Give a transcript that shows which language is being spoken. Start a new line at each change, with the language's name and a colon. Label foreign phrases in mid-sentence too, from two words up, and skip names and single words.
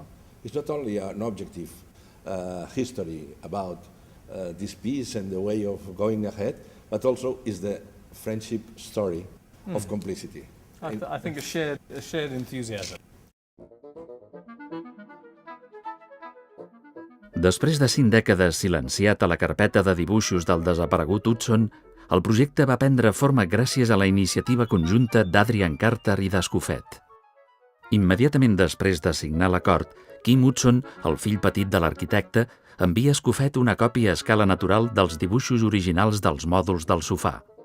English: It's not only an objective history about this piece and the way of going ahead, but also is the friendship story of complicity. I think a shared enthusiasm.
Catalan: Després de 5 dècades silenciat a la carpeta de dibuixos del desaparegut Hudson, el projecte va prendre forma gràcies a la iniciativa conjunta d'Adrian Carter i d'Escofet. Immediatament després de signar l'acord, Kim Hudson, el fill petit de l'arquitecte, envia a Escofet una còpia a escala natural dels dibuixos originals dels mòduls del sofà.